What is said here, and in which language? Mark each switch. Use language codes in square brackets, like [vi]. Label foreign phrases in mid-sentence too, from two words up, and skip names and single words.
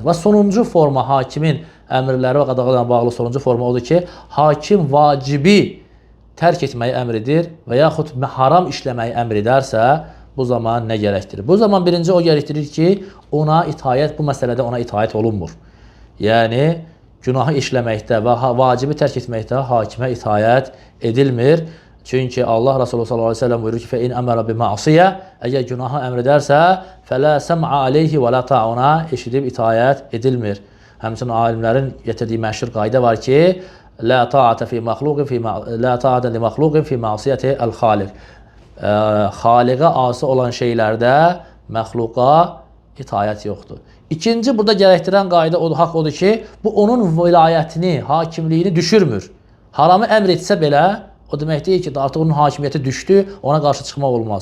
[az] Və sonuncu forma, hakimin əmrləri və qadağaları ilə bağlı sonuncu forma odur ki, hakim vacibi tərk etməyi əmr edir və yaxud haram işləməyi əmr edərsə, bu zaman nə gərəkdirir? Bu zaman birinci o gərəkdirir ki, ona itaət, bu məsələdə ona itaət olunmur. Yəni, günahı işləməkdə və vacibi tərk etməkdə hakimə itaət edilmir. Çünki Allah Resulü [ar] صلى الله عليه وسلم [az] buyurur ki, [ar] فَاِنْ أَمَرَ بِمَعْصِيَ [az] Əgər günahı əmr edərsə, [ar] فَلَا سَمْعَ عَلَيْهِ وَلَا تَعُنَا [az] Eşidib itaət edilmir. Həmçinin alimlərin getirdiyi məşhur qayda var ki, [ar] لَا طَاعَةَ لِمَخْلُقٍ فِي مَعْصِيَةِ الْخَالِقِ [az] Xaliqə asi olan şeylərdə məxluqa itaət yoxdur. İkinci, burada gərəkdirən qayda haqq odur ki, bu onun vilayətini, hakimliyini düşürmür. Haramı əmr etsə belə, o demək deyil ki, artıq onun hakimiyyəti düşdü, ona qarşı çıxmaq olmaz.